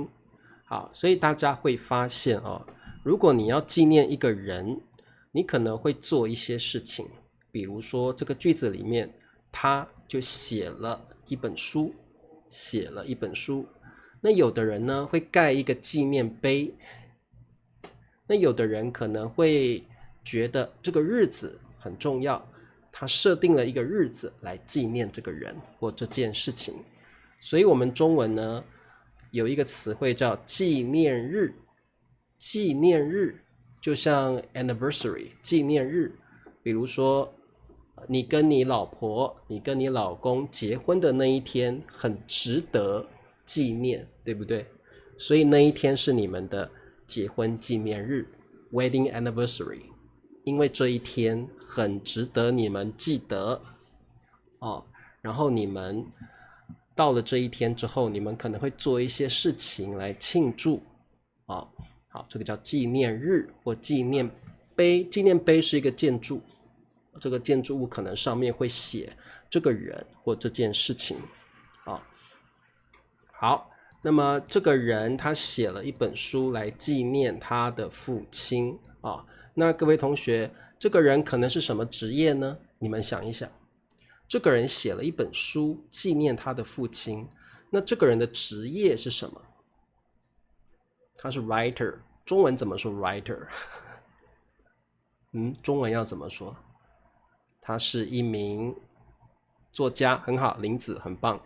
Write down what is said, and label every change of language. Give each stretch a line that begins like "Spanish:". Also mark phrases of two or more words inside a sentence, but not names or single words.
Chinese: 好，所以大家會發現如果你要紀念一個人，你可能會做一些事情，比如說這個句子裡面，他就寫了一本書，那有的人呢會蓋一個紀念碑，那有的人可能會覺得這個日子很重要，他設定了一個日子來紀念這個人或這件事情。所以我們中文呢有一個詞彙叫紀念日，紀念日就像 anniversary 紀念日，比如說你跟你老婆、你跟你老公結婚的那一天很值得紀念，對不對？所以那一天是你們的結婚紀念日
English: wedding anniversary，
Chinese: 因為這一天很值得你們記得然後你們到了這一天之後，你們可能會做一些事情來慶祝好，這個叫紀念日或紀念碑。紀念碑是一個建築，這個建築物可能上面會寫這個人或這件事情好，那麼這個人他寫了一本書來紀念他的父親那各位同學，這個人可能是什麼職業呢？你們想一想，這個人寫了一本書紀念他的父親，那這個人的職業是什麼？他是 writer， 中文怎麼說 writer？中文要怎麼說？他是一名作家，很好，林子很棒。